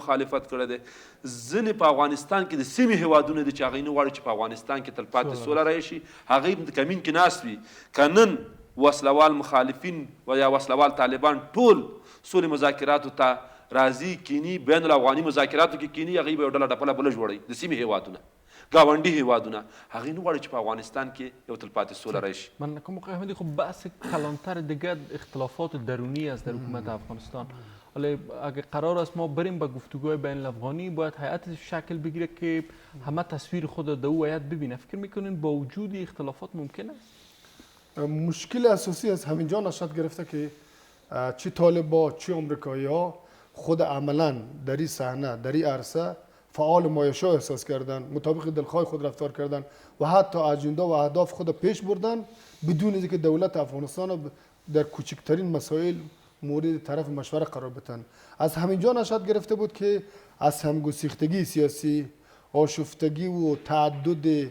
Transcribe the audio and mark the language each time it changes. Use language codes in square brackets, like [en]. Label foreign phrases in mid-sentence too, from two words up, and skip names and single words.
[ps] مخالفت کړی دی ځینې په افغانستان کې د سیمې هېوادونه دي چې هغوی نه غواړي چې په افغانستان کې تلپاتې سوله راشي هغوی په کمین کې ناست وي که نن وسلوال مخالفین و یا وسلوال طالبان ټول سولې مذاکراتو ته راځي کینی بین الافغاني مذاکراتو کې کینی هغوی به یو ډله ډپله بله جوړوي د سیمې هېوادونه ګاونډي هیوادونه هغوی نه غواړي چې په افغانستان کې یو تلپاتې سوله راشي [fa] من نکنم آقای احمدی خب بحث کلانتر دیگه اختلافات درونی است در حکومت افغانستان ولی اگه قرار است ما بریم به گفتگوهای بین الافغانی باید هیئت شکل بگیره که همه تصویر خود در او هیئت ببینه فکر میکنین با وجود اختلافات ممکن است؟ مشکل اساسی از همینجا نشأت گرفته که چه طالبا چه آمریکایی ها خود عملا در این صحنه در این عرصه فعال مایشا احساس کردن مطابق دلخواه خود رفتار کردن و حتی اجندا و اهداف خود پیش بردن بدون اینکه دولت افغانستان در کوچکترین مسائل مورد طرف مشوره قرار بدن از همینجا نشأت گرفته بود که از همگسیختگی سیاسی آشفتگی و تعدد